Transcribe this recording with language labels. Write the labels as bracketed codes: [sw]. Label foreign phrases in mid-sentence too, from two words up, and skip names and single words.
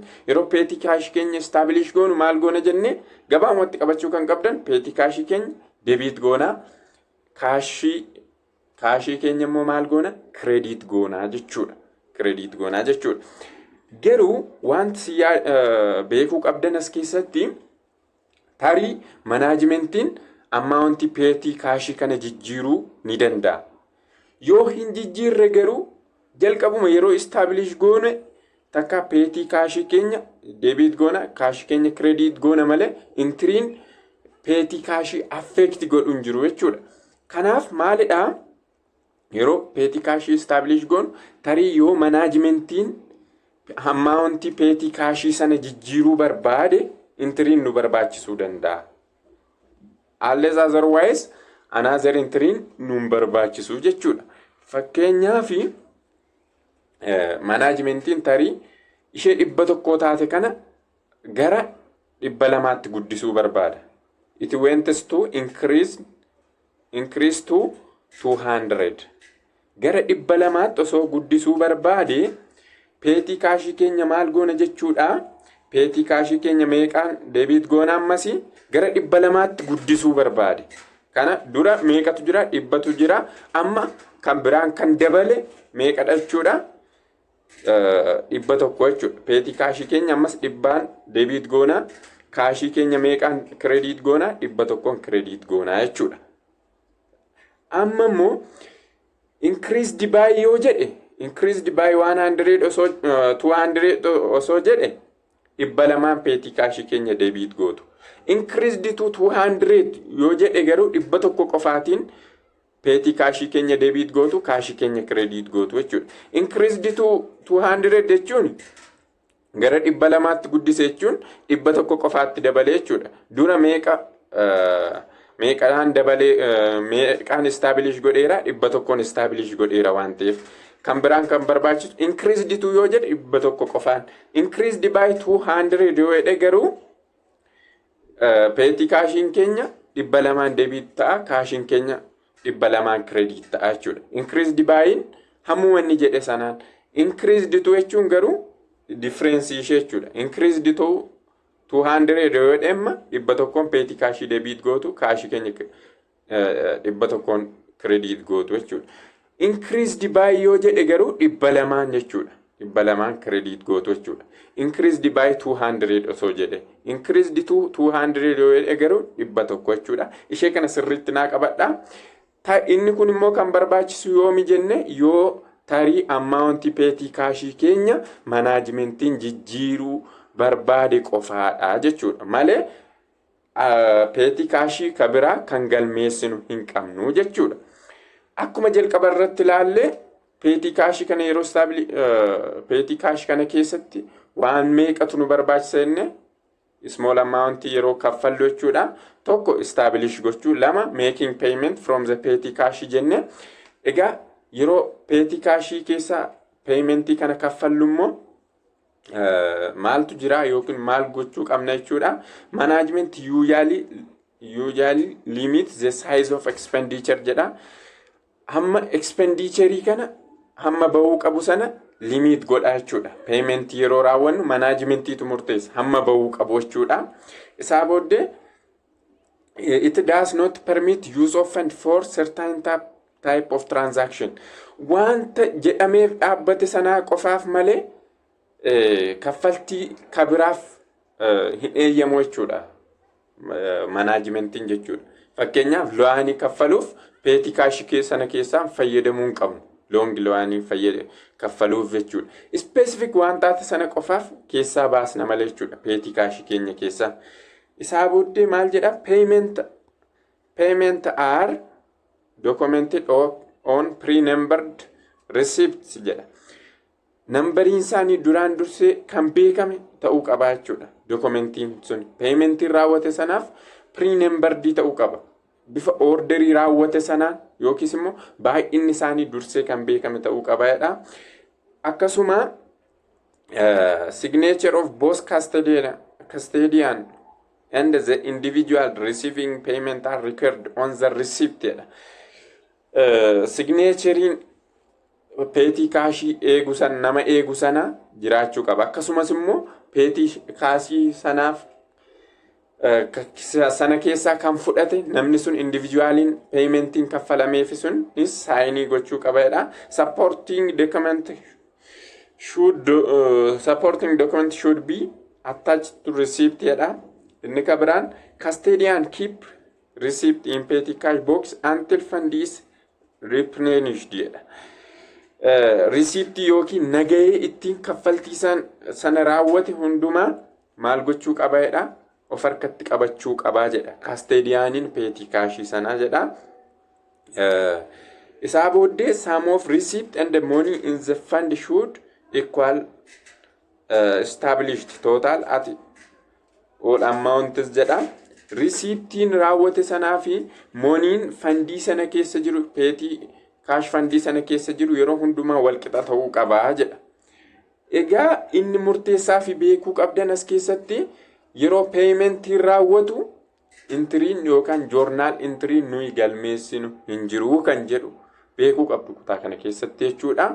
[om] Yeroo [en] petty cash [om] keenya establish goonu maal goona jennee gabaamatti qabachuu kan qabdan [en] petty cash [om] keenya debit goona, kaashii keenya immoo maal goona? Credit goona jechuudha. Credit goona jechuudha. Garuu wanti beekuu qabdan as keessatti tarii manaajmentiin [en] amount petty cash [om] kana jijjiiruu ni danda'a. Yoo hin jijjiirre garuu jalqabuma yeroo establish goone takka [en] petty cash [om] keenya debit goona, cash keenya credit goona malee entry'n [en] petty cash affect [om] godhu hin jiru jechuudha. Kanaaf maalidha? Yeroo [en] petty cash [om] establish goonu tarii yoo manaajmentiin [en] amount petty cash [om] sana jijjiiruu barbaade entry'n nu barbaachisuu danda'a. [en] Unless otherwise another entry'n [om] nu barbaachisu jechuudha. Fakkeenyaaf manaajmentiin tarii ishee 100 taate kana gara 200tti guddisuu barbaada. [en] It wants to increase to 200. [om] Gara 200tti osoo guddisuu barbaade [en] petty cash [om] keenya maal goona jechuudha? [en] Petty cash [om] keenya meeqaan debit goona ammasi gara 200tti guddisuu barbaade. Kana dura meeqatu jira? 100tu jira. Amma kan biraan kan dabale meeqa jechuudha? 100 jechuudha. [en] Petty cash [om] keenya ammas 100 debit goona, cash keenya meeqaan credit goona? 100 credit goona jechuudha. Amma immoo [en] increased by [om] yoo jedhe, [en] increased by [om] 100 osoo 200 osoo jedhe 200 [en] petty cash [om] keenya debit gootu. [en] Increased to [om] 200 yoo jedhe garuu 100 qofaatiin [en] petty cash [om] keenya debit gootu, cash keenya credit gootu jechuudha. [en] Increased to [om] 200 jechuun gara 200tti guddise jechuun 100 qofaatti dabale jechuudha. Dura meeqaan dabale meeqaan establish godheera? 100 establish godheera waan ta'eef kan biraan kan barbaachisu [en] increased to [om] yoo jedhe 100 qofaan. [en] Increased by [om] 200 yoo jedhe garuu [en] petty cashin [om] keenya 200 debit ta'a, cashin keenya 200 credit ta'a jechuudha. [en] Increased by'n [om] hammuma inni jedhe sanaan. [en] Increased to [om] jechuun garuu difference ishee jechuudha. [en] Increased to [om] 200 yoo jedhemma 100 [en] petty cash debit [om] gootu, cash keenya 100 credit gootu jechuudha. [en] Increased by [om] yoo jedhe garuu 200 jechuudha. 200 credit gootu jechuudha. [en] Increased by [om] 200 osoo jedhe. [en] Increased to [om] 200 yoo jedhe garuu 100 jechuudha. Ishee kana sirriitti naa qabadha. Inni kun immoo kan barbaachisu yoomi jenne yoo tarii [en] ammaawunti peetii kaashii [om] keenya manaajimentiin jijjiiruu barbaade qofaadha jechuudha. Malee [en] peetii kaashii [om] kabiraa kan galmeessinu hin qabnu jechuudha. Akkuma jalqaba irratti ilaalle [en] peetii kaashii [om] kana yeroo [en] peetii kaashii [om] kana keessatti waan meeqatu nu barbaachisa jenne [en] small amount [om] yeroo kaffallu jechuudha. [en] Tokko establish gochuu, lama making payment from the petty cash jenne. [om] Egaa yeroo [en] petty cash [om] keessa paymentii kana kaffallu immoo maaltu jira yookiin maal gochuu qabna jechuudha. [en] Management usually limit the size of expenditure jedha. [om] Hamma expenditure kana hamma bahuu qabu sana limit godha jechuudha. Payment yeroo raawwannu managementiitu murteessa hamma bahuu qabu jechuudha. Isaa booddee [en] it does not permit use of fund for certain type of transaction. [om] Wanta jedhameef dhaabbate sanaa qofaaf malee kaffaltii kabiraaf hin eeyyamu jechuudha. Managementiin jechuudha. Fakkeenyaaf lo'aanii kaffaluuf [en] peetii kaashii [om] sana keessaa fayyadamuu hin qabnu. Long lo'aanii kaffaluuf jechuudha. Specific wantaati sana qofaaf keessaa baasna malee jechuudha. [en] Peetii kaashii [om] keenya keessaa. Isaa booddee maal jedha? [en] Payment are documented on pre-numbered receipts jedha. [om] Nambariin isaanii duraan dursee kan beekame ta'uu qaba jechuudha. Dokumentiin sun paymentiin raawwate sanaaf pre-numbered ta'uu qaba. Bifa orderii raawwate sanaan yookiis immoo baay'inni isaanii dursee kan beekame ta'uu qaba jedha. [en] Akkasuma signature of both custodian and the individual receiving payment are recorded on the receipt jedha. [om] Signaturein [en] peetii kaashii [om] eegu sana nama eegu sana jiraachuu qaba. Akkasumas immoo [en] peetii kaashii [om] sanaaf sana keessaa kan fudhate namni sun individualiin paymentiin kaffalameef sun saayinii gochuu qaba jedha. [en] Supporting document should be attached to receipt jedha. Inni kabiraan custodian keep receipt in petty cash box until fund is replenished jedha. [om] Receipt yookiin nagahee ittiin kaffaltii sana raawwate hundumaa maal gochuu qaba jedha? Of harkatti qabachuu qabaa jedha. Custodianiin [en] petty cash [om] sanaa jedha. [en] Isaa booddee sum of receipt and the money in the fund should equal established total at all amounts jedha. [om] Receiptiin raawwate sanaa fi moniin fandii sana keessa jiru [en] petty cash [om] fandii sana keessa jiru yeroo hundumaa wal qixa ta'uu qabaa jedha. Egaa inni murteessaa fi beekuu qabdan as keessatti yeroo paymentiin raawwatu intiriin yookaan joornaal intiriin nuyi galmeessinu hin jiru kan jedhu beekuu qabdu kutaa kana keessatti jechuudha.